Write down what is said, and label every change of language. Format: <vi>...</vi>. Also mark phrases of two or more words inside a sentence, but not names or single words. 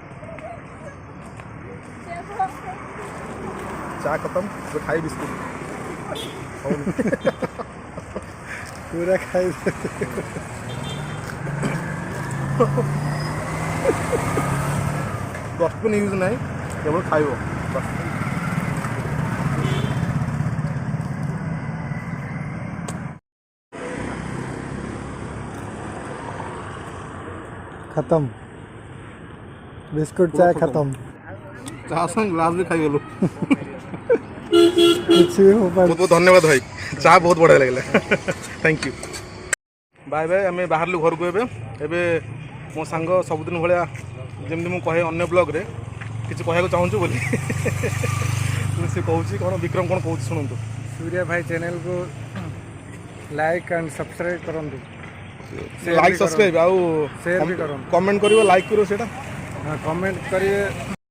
<or>ଚା ଖତମ ଏବେ ଖାଇ ବିସ୍କୁଟ ହଉନି ପୁରା ଖାଇ</or> <en>dustbin use</en> <or>ନାହିଁ କେବଳ ଖାଇବ ବାସ୍</or> <hi>खत्म बिस्कुट चाय खत्म</hi> <or>ଚାହା ସାଙ୍ଗେ ଗ୍ଲାସ୍ ବି ଖାଇଗଲୁ କିଛି ବି हो ବହୁତ ବହୁତ ଧନ୍ୟବାଦ ଭାଇ ଚାହା ବହୁତ ବଢ଼ିଆ ଲାଗିଲା</or> <en>thank you bye bye</en> <or>ଆମେ ବାହାରିଲୁ ଘରକୁ ଏବେ ଏବେ ମୋ ସାଙ୍ଗ ସବୁଦିନ ଭଳିଆ ଯେମିତି ମୁଁ କହେ ଅନ୍ୟ ବ୍ଲଗ୍ରେ କିଛି କହିବାକୁ ଚାହୁଁଛୁ ବୋଲି ସେ କହୁଛି କ'ଣ ବିକ୍ରମ କ'ଣ କହୁଛି ଶୁଣନ୍ତୁ</or> <hi>सूर्या भाई चैनल को</hi> <en>like and subscribe</en> <hi>करंतु</hi> <en>like subscribe</en> <or>ଆଉ</or> <hi>शेयर भी करंतु</hi> <or>କମେଣ୍ଟ କରିବ ଲାଇକ୍ କରିବ ସେଇଟା</or> <hi>हाँ कमेंट करिए</hi>